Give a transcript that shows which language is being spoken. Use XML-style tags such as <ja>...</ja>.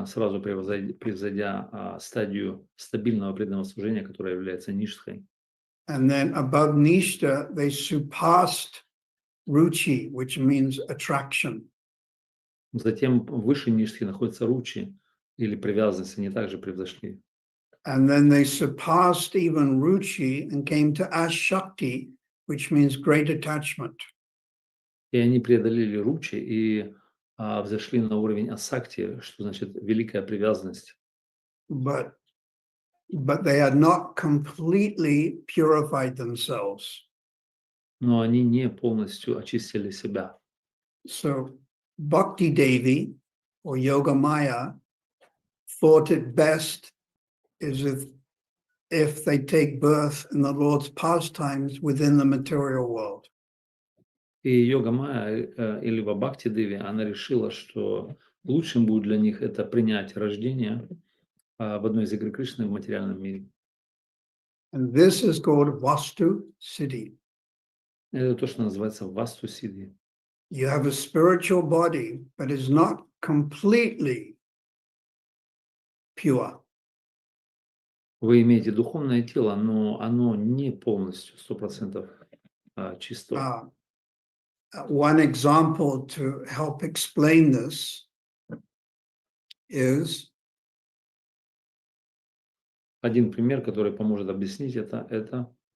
<ru>превзойдя стадию стабильного преданного служения, которая является ништхой.</ru> <en>And then above nishta, they surpassed ruchi, which means attraction.</en> <ru>Затем выше ништхи находится ручи, или привязанность, они также превзошли.</ru> <en>And then they surpassed even ruchi and came to ashakti, which means great attachment.</en> <ru>И они преодолели ручи и взошли на уровень асакти, что значит великая привязанность.</ru> <en>But they had not completely purified themselves.</en> <ru>Но они не полностью очистили себя.</ru> <en>So Bhakti Devi or Yoga Maya thought it best is if they take birth in the Lord's pastimes within the material world.</en> <ru>И йога Майя, или либо Бхакти Деви, она решила, что лучшим будет для них это принять рождение в одной из игр Кришны в материальном мире.</ru> <en>And this is called Vastu Siddhi.</en> <ru>Это то, что называется васту сидhi.</ru> <en>You have a spiritual body, but it's not completely pure.</en> <ru>Вы имеете духовное тело, но оно не полностью, 100% чистое.</ru> <en>One example to help explain this is</en> <ru>Один пример, который поможет объяснить это</ru>